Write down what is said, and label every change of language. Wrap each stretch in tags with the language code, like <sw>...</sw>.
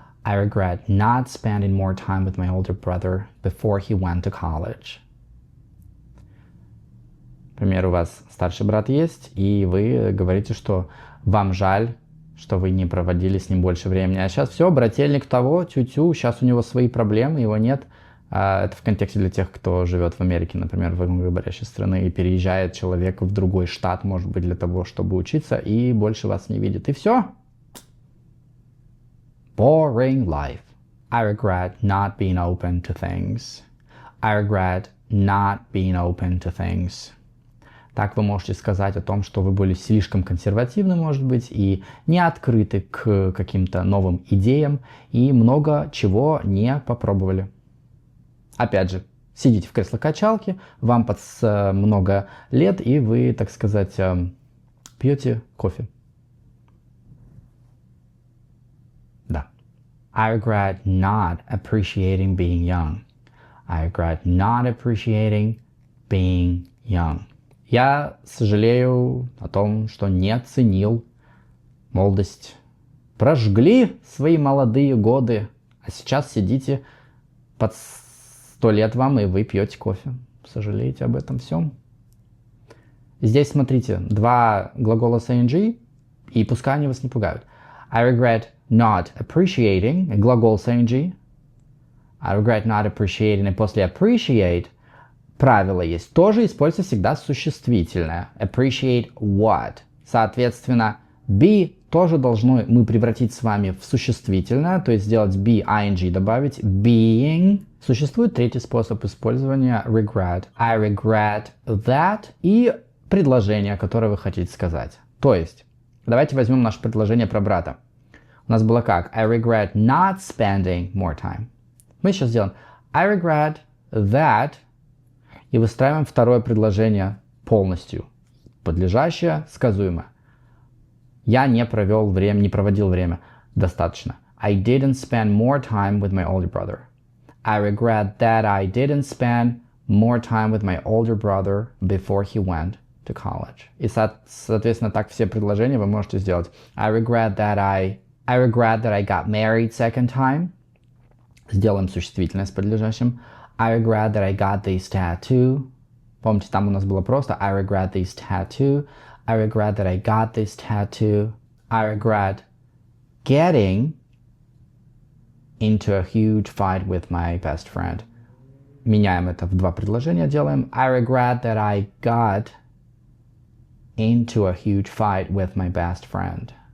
<en>I regret not spending more time with my older brother before he went to college.</en> <ru>Например, у вас старший брат есть, и вы говорите, что вам жаль, что вы не проводили с ним больше времени. А сейчас все, брательник того, тю-тю, сейчас у него свои проблемы, его нет. Это в контексте для тех, кто живет в Америке, например, в англоговорящей стране, и переезжает человек в другой штат, может быть, для того, чтобы учиться, и больше вас не видит. И все.</ru> <en>Boring life. I regret not being open to things. I regret not being open to things.</en> <ru>Так вы можете сказать о том, что вы были слишком консервативны, может быть, и не открыты к каким-то новым идеям, и много чего не попробовали. Опять же, сидите в кресло-качалке, вам под много лет, и вы, так сказать, пьете кофе. Да.</ru> <en>I regret not appreciating being young. I regret not appreciating being young.</en> <ru>Я сожалею о том, что не ценил молодость. Прожгли свои молодые годы, а сейчас сидите под 100 лет вам, и вы пьете кофе. Сожалеете об этом всем. Здесь, смотрите, два глагола с ing, и пускай они вас не пугают.</ru> <en>I regret not appreciating,</en> <ru>глагол с ing.</ru> <en>I regret not appreciating,</en> <ru>и после appreciate правило есть. Тоже используется всегда существительное.</ru> <en>Appreciate what.</en> <ru>Соответственно, be тоже должны мы превратить с вами в существительное, то есть сделать be, ing добавить, being. Существует третий способ использования regret.</ru> <en>I regret that</en> <ru>и предложение, которое вы хотите сказать. То есть, давайте возьмем наше предложение про брата. У нас было как?</ru> <en>I regret not spending more time.</en> <ru>Мы сейчас сделаем</ru> <en>I regret that</en> <ru>и выстраиваем второе предложение полностью. Подлежащее, сказуемое. Я не проводил время достаточно.</ru> <en>I didn't spend more time with my older brother. I regret that I didn't spend more time with my older brother before he went to college.</en> <ru>И, соответственно, так все предложения вы можете сделать.</ru> <en>I regret that I got married second time.</en> <ru>Сделаем существительное с подлежащим.</ru> <en>I regret that I got this tattoo.</en> <ru>Помните, там у нас было просто I regret this tattoo.</ru> <en>I regret that I got this tattoo. I regret getting into a huge fight with my best friend.</en> <ru>Меняем это в два предложения, делаем</ru> <en>I regret that I got into a huge fight with my best friend.</en>